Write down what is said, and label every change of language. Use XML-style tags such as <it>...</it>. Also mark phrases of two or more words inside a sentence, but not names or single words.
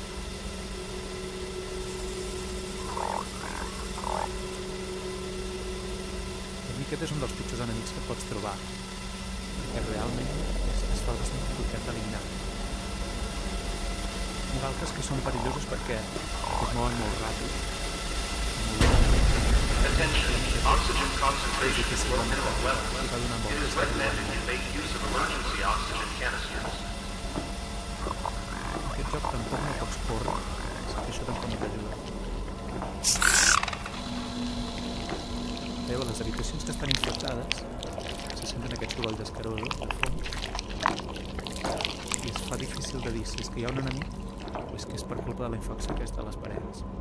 <ca>Aquest és un dels pitjors enemics que pots trobar, perquè realment es fa bastant complicat d'eliminar. Hi ha altres que són perillosos perquè es mouen molt ràpid.</ca> <en>Attention, oxygen concentrations below minimum levels. It is recommended you make use of emergency oxygen canisters.</en> <ca>Aquest joc tampoc no pots córrer, és que això tampoc no t'ajuda. Veieu, les habitacions que estan infectades se senten aquests sorolls escarosos al fons i es fa difícil de dir si és que hi ha un enemic o és que és per culpa de la infecció aquesta a les parets.</ca>